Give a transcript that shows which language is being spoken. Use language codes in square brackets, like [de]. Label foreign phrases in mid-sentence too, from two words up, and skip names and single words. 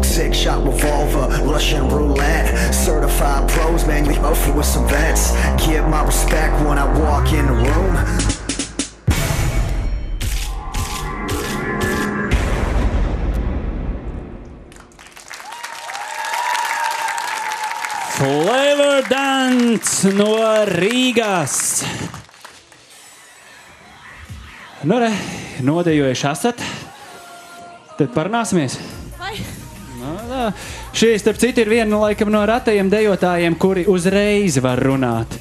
[en] 6-shot revolver, Russian roulette. Certified pros, man, we both with some vets. Give my respect when I walk in the room. [lv] Flavor Dance no Rīgas. Nu, re, nodejojuši esat. Tad parunāsimies. Vai? Nu, tā. Šī, starp citu, ir viena laikam no retajiem dejotājiem, kuri uzreiz var runāt.